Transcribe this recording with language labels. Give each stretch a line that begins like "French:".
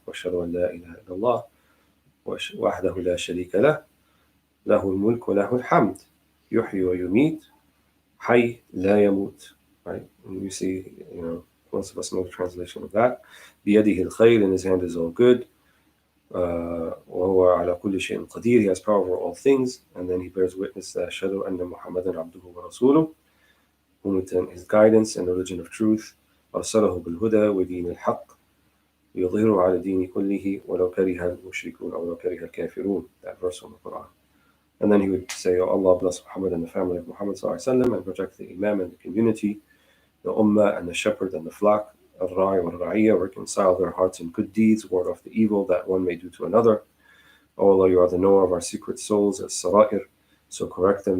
Arabic: وَأَشْهَدُ أَنْ لَا إِلَهَ إِلَّا اللَّهُ وَحْدَهُ لَا شَرِيكَ لَهُ لَهُ الْمُلْكُ وَلَهُ الْحَمْدُ يُحْيِي وَيُمِيتُ حَيٌّ لَا يَمُوتُ. Right?
English: And you see, most of us know the translation of that. بِيَدِهِ الْخَيْرُ, in his hand is all good.
Arabic: وَهُوَ عَلَى كُلِّ شَيْءٍ قَدِيرٌ,
English: he has power over all things. And then he bears witness that
Arabic: أَشْهَدُ أَنَّ مُحَمَّدًا عَبْدُهُ وَرَسُولُهُ,
English: whom within his guidance and the religion of truth,
Arabic: أرسله بالهدى ودين الحق يظهره على الدين كله ولو كره المشركون أو لو كره الكافرون.
English: That verse from the Quran. And then he would say, "Oh Allah, bless Muhammad and the family of Muhammad ﷺ, and protect the Imam and the community, the Ummah and the shepherd and the flock, al-Ra'i wal-Ra'iyah, reconcile their hearts in good deeds, ward off the evil that one may do to another. O Allah, you are the knower of our secret souls, as-Sara'ir, so correct them.